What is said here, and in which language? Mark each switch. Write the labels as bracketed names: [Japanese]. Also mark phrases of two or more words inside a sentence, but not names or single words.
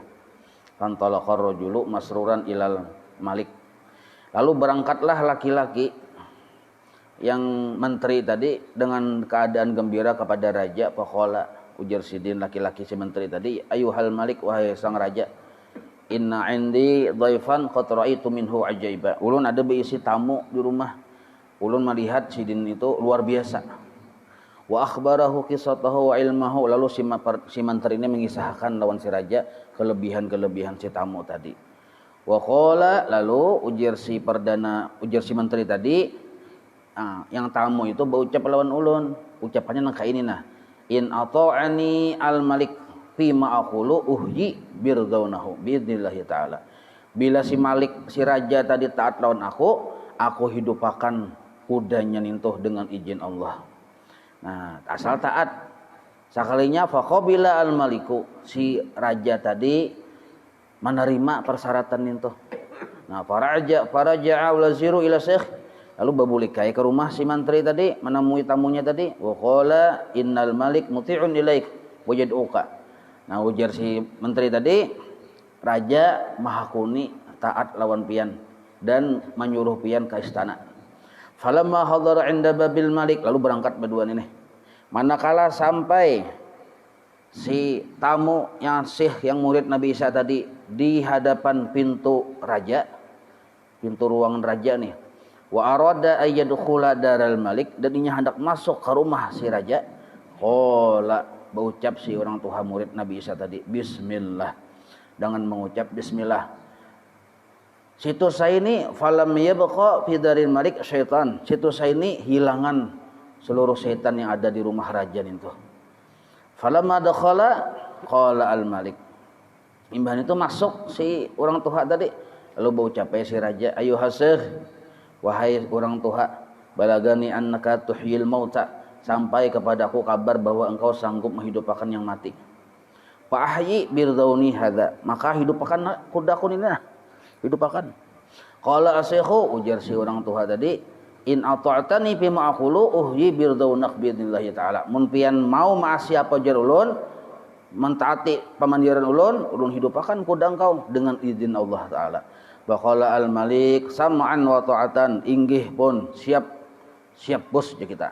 [Arabic] فانطلق الرجل مسرورا إلى الملك. [Indonesian] Lalu berangkatlah laki-laki yang menteri tadi dengan keadaan gembira kepada raja. [Banjar] Faqala ujar Sidin laki-laki si menteri tadi, [Arabic] أيها الملك [Banjar] wahai sang raja. [Arabic] إن عندي ضيفا قد رأيت منه عجائب. [Banjar] Ulun ada berisi tamu di rumah. Ulun melihat Sidin itu luar biasa. [Arabic] وأخبره قصته وعلمه. [Banjar] Lalu si menteri ini mengisahkan lawan si raja kelebihan-kelebihan si tamu tadi. [Arabic] وقال [Banjar] lalu ujar si menteri tadi, yang tamu itu berucap lawan ulun. Ucapannya nang kayak ini nah. [Arabic] إن أطاعني الملك فيما أقول أحيي برذونه بإذن الله تعالى. [Banjar] Bila si malik si raja tadi taat lawan aku hidupakan kudanya nintuh dengan izin Allah. Nah, asal taat. Sekalinya [Arabic] فقبل الملك, [Banjar] si raja tadi menerima persyaratan nintuh. [Arabic] Nah, فرجع الوزير إلى الشيخ. [Banjar] Lalu babulikai ke rumah si menteri tadi, menemui tamunya tadi. [Arabic] وقال إن الملك مطيع إليك ويدعوك. [Banjar] Nah, ujar si menteri tadi, raja maha kuni taat lawan pian dan menyuruh pian ke istana. [Arabic] فلما حضر عند باب الملك, [Banjar] lalu berangkat berduaan ini. Manakala sampai si tamu yang syekh yang murid Nabi Isa tadi di hadapan pintu raja, pintu ruangan raja nih. [Arabic] وأراد أن يدخل دار الملك, [Banjar] dan dia hendak masuk ke rumah si raja. Qala berucap si orang tua murid Nabi Isa tadi, bismillah, dengan mengucap bismillah. Situ saya ini [Arabic] فلم يبق في دار الملك شيطان. [Banjar] Situ saya ini hilangan seluruh setan yang ada di rumah raja itu. [Arabic] فلما دخل قال الملك. [Banjar] Imbahan itu masuk si orang tua tadi, lalu berucap si raja, ayuhasykh, wahai orang tua, [Arabic] بلغني أنك تحيي الموتى, [Banjar] sampai kepadaku kabar bahwa engkau sanggup menghidupkan yang mati. [Arabic] فأحي برذوني هذا, [Banjar] maka hidupkan kudaku ini nah. Hidupkan. [Arabic] قال الشيخ, [Banjar] ujar si orang tua tadi, [Arabic] إن أطعتني فيما أقول أحيي برذونك بإذن الله تعالى. [Banjar] Mun pian mau maasi apa jar ulun, mentaati pamandiran ulun hidupakan kuda engkau dengan izin Allah taala. [Arabic] فقال الملك سمعا وطاعة, [Banjar] inggih pun siap bos je kita.